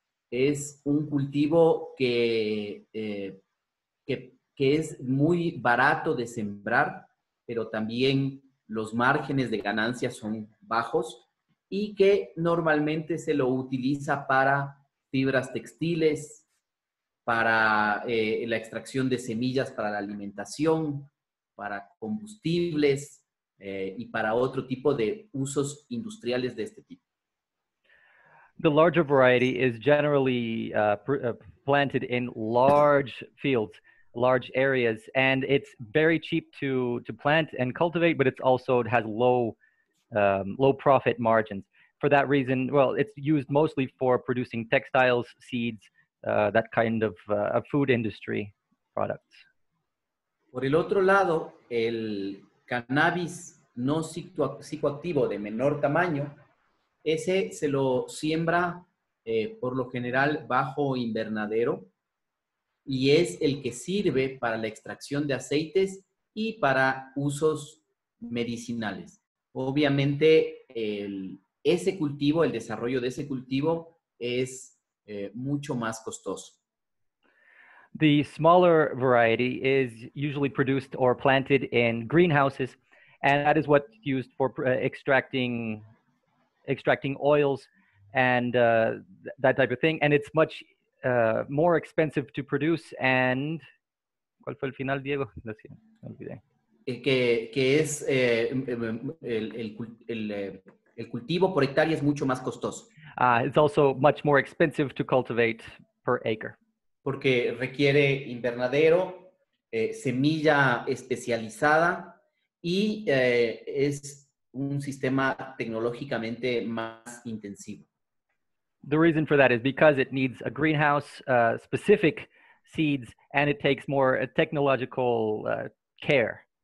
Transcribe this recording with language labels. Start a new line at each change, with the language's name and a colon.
Spanish: Es un cultivo que es muy barato de sembrar, pero también los márgenes de ganancia son bajos, y que normalmente se lo utiliza para fibras textiles, para la extracción de semillas para la alimentación, para combustibles y para otro tipo de usos industriales de este tipo.
English: The larger variety is generally planted in large fields, large areas, and it's very cheap to plant and cultivate, but it has low profit margins. For that reason, well, it's used mostly for producing textiles, seeds, that kind of food industry products.
Spanish: Por el otro lado, el cannabis no psicoactivo de menor tamaño, ese se lo siembra por lo general bajo invernadero, y es el que sirve para la extracción de aceites y para usos medicinales. Obviamente, ese cultivo, el desarrollo de ese cultivo es mucho más costoso.
English: The smaller variety is usually produced or planted in greenhouses, and that is what's used for extracting oils and that type of thing. And it's much more expensive to produce.
Spanish: And ¿cuál fue el final, Diego? No sé, me olvidé. Que es el cultivo por hectárea es mucho más costoso.
English: It's also much more expensive to cultivate per acre.
Spanish: Porque requiere invernadero, semilla especializada y es un sistema tecnológicamente más intensivo.
English: The reason for that is because it needs a greenhouse, specific seeds, and it takes more technological care.